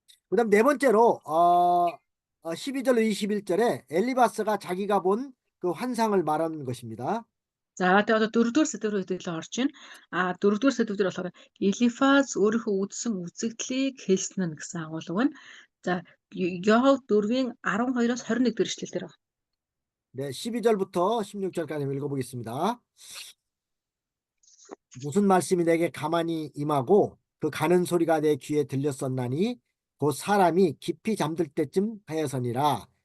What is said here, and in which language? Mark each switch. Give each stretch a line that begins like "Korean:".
Korean: 그다음 네 번째로 12절 21절에 엘리바스가 자기가 본 그 환상을 말하는 것입니다.
Mongolian: За тэгээ одоо дөрөвдүгээр сэдв рүү хэдүүлээ орж байна. Дөрөвдүгээр сэдв дээр болохоор Элифаз өөрийнхөө үзсэн үзэгдлийг хэлсэн нь гэсэн агуулга байна. За Йов 4-ийн 12-оос 21 дэх эшлэл дээр байна.
Korean: 네, 12절부터 16절까지 읽어보겠습니다. 무슨 말씀이 내게 가만히 임하고 그 가는 소리가 내 귀에 들렸었나니 곧 사람이 깊이 잠들 때쯤 하여서니라.